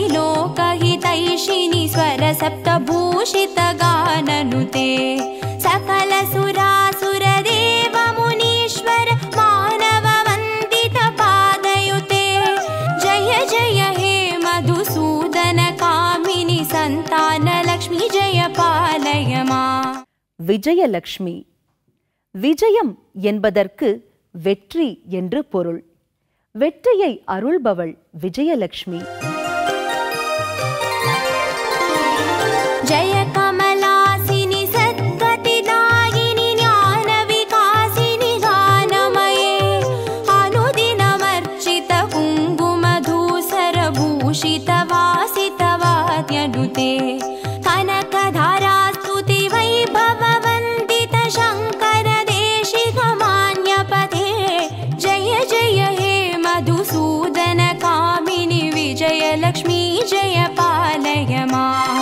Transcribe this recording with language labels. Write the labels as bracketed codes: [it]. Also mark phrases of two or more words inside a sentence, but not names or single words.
[sa] लोकहितैषिणि स्वर सप्तभूषित गाननुते सकल सुरासुर देव मुनीश्वर मानव वन्दित पादयुते जय जय हे मधुसूदन कामिनि सन्तान लक्ष्मी जय पालय माम्. [ta] விஜயலக்ஷ்மி. விஜயம் என்பதற்கு வெற்றி என்று பொருள். வெற்றியை அருள்பவள் விஜயலட்சுமி. [sa] जय कमलासिनि सद्गतिदायिनि ज्ञान विकासिनि गानमये अनुदिनमर्चित कुङ्कुमधूसर भूषित वासितवाद्यनुते कनकधारास्तुति वैभववन्दित शङ्कर देशिकमान्यपते जय जय हे मधुसूदन कामिनि विजयलक्ष्मी जय पालय माम्.